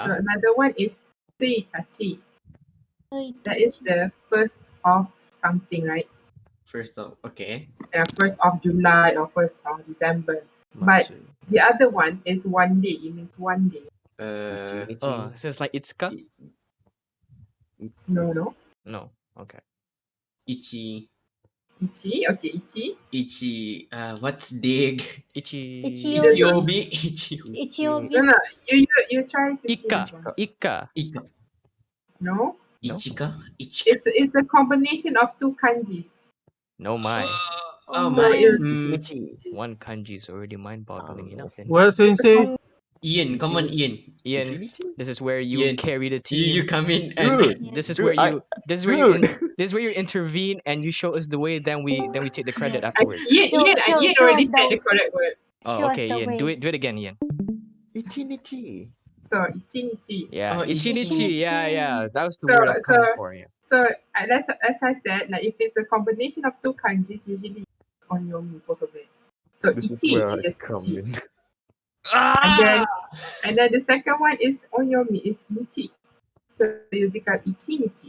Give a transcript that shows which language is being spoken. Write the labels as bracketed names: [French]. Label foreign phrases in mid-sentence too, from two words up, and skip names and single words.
[English] So another one is Sitachi. That is the first of something, right? First of, okay. First of July or first of December. But Matsu. the other one is one day. It means one day. So it's like Itsuka? No. No. Okay. Ichi. Ichi. Okay, Ichi. Ichi. What's dig? Ichiobi. Ichiobi. Ichiobi. No. You try to see this one. Ika. No. Ichika. It's a combination of two kanjis. No my. Oh So my. One kanji is already mind-boggling enough. What, Sensei? Ian, come on, Ian. Ian, this is where you Ian, carry the team. You come in and This is where you intervene and you show us the way. Then we take the credit afterwards. Ian already said the correct word. Oh, okay, Ian. Do it again, Ian. Ichinichi. So ichinichi. Yeah, Oh, ichinichi. Yeah. That was the So word I was coming for. Yeah. So as I said, like if it's a combination of two kanjis, usually it's onyomi both of it. So This is ichi where I is come ichi. in. And then the second one is onyomi is nichi. So you become ichi nichi.